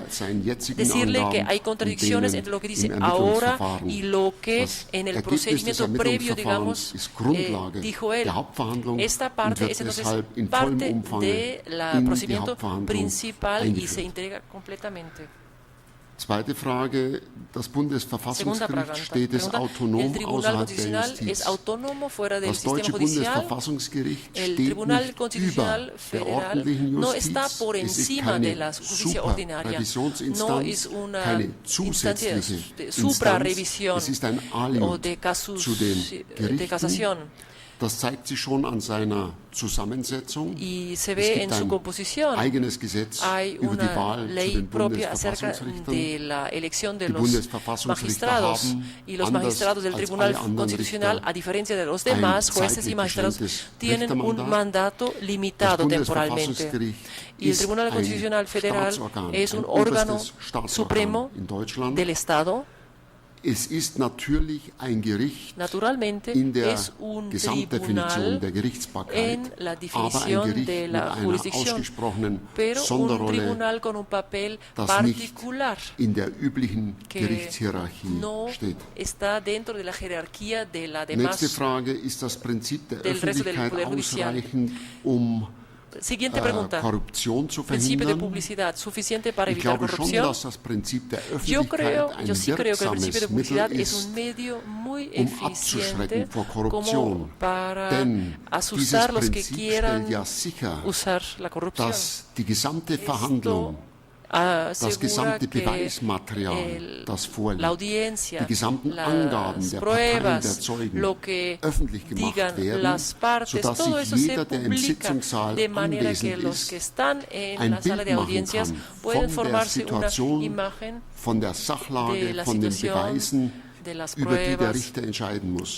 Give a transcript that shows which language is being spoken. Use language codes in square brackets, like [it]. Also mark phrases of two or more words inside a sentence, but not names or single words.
[es] Decirle que hay contradicciones entre lo que dice ahora y lo que en el procedimiento previo, digamos, dijo él. Esta parte es entonces parte del procedimiento principal y se integra completamente. [de] Zweite Frage, das Bundesverfassungsgericht steht es autonom außerhalb der Justiz. Das deutsche Bundesverfassungsgericht steht nicht über der ordentlichen Justiz. Es ist keine Superrevisionsinstanz, keine zusätzliche Instanz. Es ist ein Aliud zu den Gerichten. Das zeigt sich schon an seiner Zusammensetzung. [es] Y se ve en su composición. Hay una ley propia acerca de la elección de los magistrados, y los magistrados del Tribunal Constitucional, a diferencia de los demás jueces y magistrados, tienen un mandato limitado temporalmente. Y el Tribunal Constitucional Federal es un órgano supremo del Estado. [de] Es ist natürlich ein Gericht in der Gesamtdefinition der Gerichtsbarkeit, aber ein Gericht mit einer ausgesprochenen Sonderrolle, das nicht in der üblichen Gerichtshierarchie steht. Nächste Frage, ist das Prinzip der Öffentlichkeit ausreichend, [es] Siguiente pregunta. Corrupción zu Principio de publicidad suficiente para evitar corrupción. Yo sí creo que el principio de publicidad es un medio muy eficiente como para asustar a los que quieran usar la corrupción. [de] Das gesamte Beweismaterial, das vorliegt, die gesamten Angaben der Parteien, der Zeugen öffentlich gemacht werden, sodass sich jeder, der im Sitzungssaal anwesend ist, ein Bild machen kann von der Situation, von der Sachlage, von den Beweisen, über die der Richter entscheiden muss.